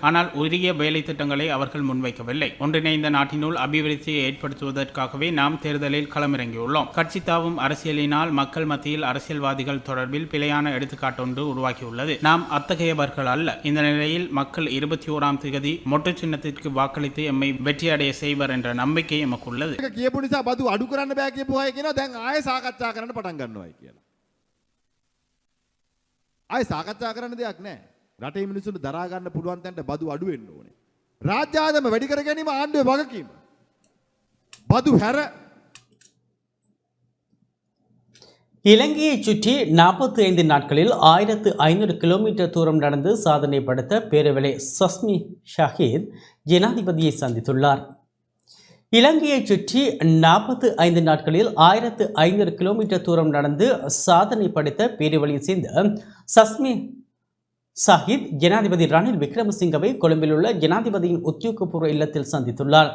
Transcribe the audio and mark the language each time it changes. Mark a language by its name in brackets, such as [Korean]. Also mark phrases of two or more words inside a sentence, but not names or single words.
[Tamil] ஆனால் உரிய வேலை திட்டங்களை அவர்கள் முன்வைக்க ஒன்றிணைந்த நாட்டினுள் அபிவிருத்தியை ஏற்படுத்துவதற்காகவே நாம் தேர்தலில் களமிறங்கியுள்ளோம். கட்சி தாவும் அரசியலினால் மக்கள் மத்தியில் அரசியல்வாதிகள் தொடர்பில் பிழையான எடுத்துக்காட்டொன்று உருவாக்கியுள்ளது. நாம் அத்தகையவர்கள் அல்ல. இந்த நிலையில் மக்கள் 21ஆம் தேதி மொட்டு சின்னத்திற்கு வாக்களித்து எம்மை வெற்றியடைய செய்வர் என்ற நம்பிக்கை எமக்கு உள்ளது. [Sinhala] කියපු නිසා බදු අඩු කරන්න බෑ කියපු අය කියනවා දැන් ආයෙ සාකච්ඡා කරන්න පටන් ගන්නවායි කියලා. ආයෙ සාකච්ඡා කරන්න දෙයක් නැහැ. රටේ මිනිස්සුන්ට දරා ගන්න පුළුවන් තැනට බදු අඩු වෙන්න ඕනේ. ராஜ்யாதம වැඩි කර ගැනීම ආණ්ඩුවේ වගකීම. බදු හැර [Tamil] இலங்கையை சுற்றி 45 நாட்களில் 1500 கிலோமீட்டர் தூரம் நடந்து சாதனை படைத்த பேரவலை சஸ்மி ஷாஹித் ஜனாதிபதியை சந்தித்துள்ளார். இலங்கையை சுற்றி 45 நாட்களில் 1500 கிலோமீட்டர் தூரம் நடந்து சாதனை படைத்த பேரவழியை சேர்ந்த சஸ்மி ஷாஹித் ஜனாதிபதி ரணில் விக்ரமசிங்கவை கொழும்பில் உள்ள ஜனாதிபதியின் உத்தியோகபூர்வ இல்லத்தில் சந்தித்துள்ளார்.